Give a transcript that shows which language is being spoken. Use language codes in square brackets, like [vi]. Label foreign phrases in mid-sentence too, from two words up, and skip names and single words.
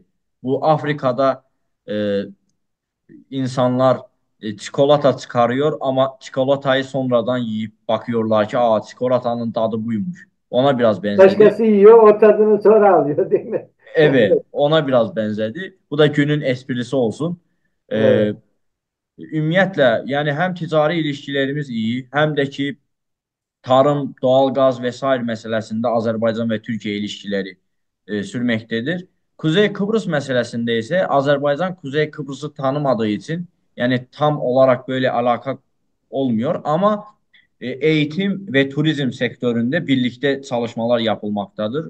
[tr] Bu Afrika'da e, insanlar çikolata çıkarıyor ama çikolatayı sonradan yiyip bakıyorlar ki aa çikolatanın tadı buymuş. Ona biraz benzedi. Başkası yiyor, o tadını sonra alıyor, değil mi? Evet, ona biraz benzedi. Bu da günün esprisi olsun. E, Evet. [az] Ümumiyyətlə, yəni həm ticari ilişkilərimiz iyi, həm də ki [tr] tarım, doğalgaz vesaire meselesinde Azerbaycan ve Türkiye ilişkileri sürmektedir. Kuzey Kıbrıs meselesinde ise Azerbaycan Kuzey Kıbrıs'ı tanımadığı için yani tam olarak böyle alaka olmuyor ama eğitim ve turizm sektöründe birlikte çalışmalar yapılmaktadır.